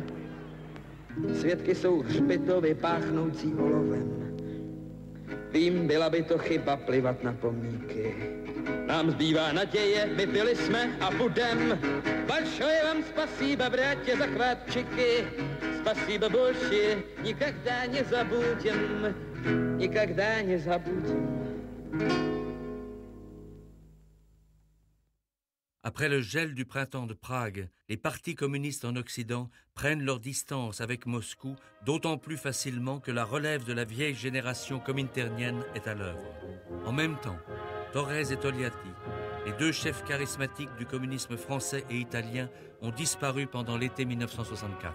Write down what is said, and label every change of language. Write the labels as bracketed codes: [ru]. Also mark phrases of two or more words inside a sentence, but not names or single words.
[cs] Svědky jsou hřbitovy páchnoucí olovem. Vím, byla by to chyba plivat na pomníky. Nám zbývá naděje, my byli jsme a budem. [ru] Большое вам спасибо, брате, за хватчики. Спасибо больше, никогда не забудем. Никогда не забудем. [fr] Après le gel du printemps de Prague, les partis communistes en Occident prennent leur distance avec Moscou, d'autant plus facilement que la relève de la vieille génération cominternienne est à l'œuvre. En même temps, Torres et Togliatti, les deux chefs charismatiques du communisme français et italien, ont disparu pendant l'été 1964.